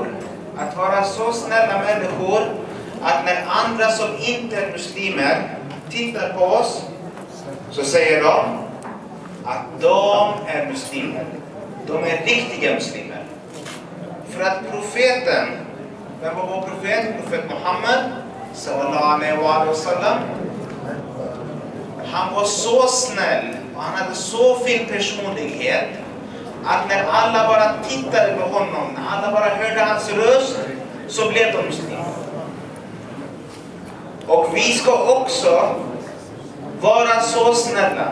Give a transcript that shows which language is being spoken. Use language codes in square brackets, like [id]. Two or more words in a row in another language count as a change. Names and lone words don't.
[sv] Att vara så snälla människor att när andra som inte är muslimer tittar på oss så säger de att de är muslimer. De är riktiga muslimer. För att profeten, vem var vår profet? Profet Muhammad [ar] صلى الله عليه وسلم. [sv] Han var så snäll och han hade så fin personlighet att när alla bara tittade på honom, när alla bara hörde hans röst, så blev de muslimer. Och vi ska också vara så snälla.